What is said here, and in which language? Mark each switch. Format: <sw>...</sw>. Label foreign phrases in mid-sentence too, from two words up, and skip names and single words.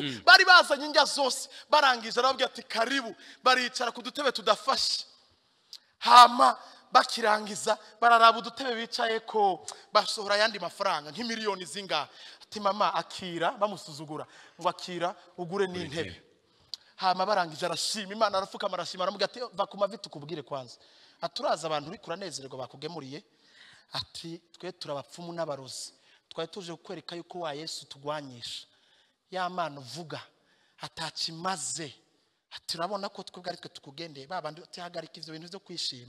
<rn>Bari bazanye indya zose barangije arababwira ati karibu baricara ku dutebe tudafashe. Hama bakirangiza bararaba udutebe bicaye ko basohora yandi mafaranga nk'imiliyoni zinga. Ati mama akira bamusuzugura ngo akira ugure n'intebe. Hama barangije arashima Imana arafuka amarashima aramubwira ati va ku mavi tukubwire kwanza aturaza abantu uri kuranezerwa bakugemuriye. Ati twe turabapfumu n'abarozi twari tuje kukwereka yuko wa Yesu tugwanyisha ya Mana uvuga atakimaze. Ati urabona ko twebwe ari twe tukugendeye babandi utihagarika ivyo bintu byo kwishima.</rn>